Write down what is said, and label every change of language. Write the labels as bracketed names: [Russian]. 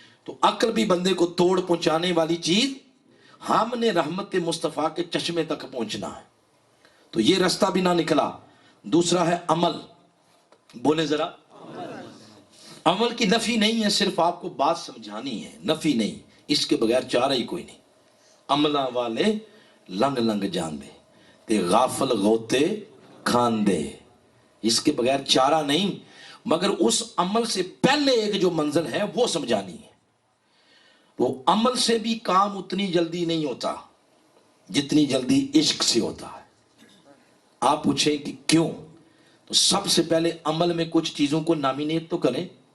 [Urdu] تو عقل بھی بندے کو توڑ پہنچانے والی چیز. ہم نے رحمت مصطفیٰ کے چشمے تک پہنچنا ہے، تو یہ رستہ بھی نہ نکلا. دوسرا ہے عمل. بولے ذرا. عمل کی نفی نہیں ہے، صرف آپ کو بات سمجھانی ہے، نفی نہیں. اس کے بغیر چارہ ہی کوئی نہیں. [Punjabi] عملہ والے لنگ لنگ جان دے تے غافل غوتے کھان دے. [Urdu] اس کے بغیر چارہ نہیں. مگر اس عمل سے پہلے ایک جو منزل ہے وہ سمجھانی ہے. وہ عمل سے بھی کام اتنی جلدی نہیں ہوتا جتنی جلدی عشق سے ہوتا ہے. آپ پوچھیں کہ کیوں؟ تو سب سے پہلے عمل میں کچھ چیزوں کو نامینیٹ تو کریں.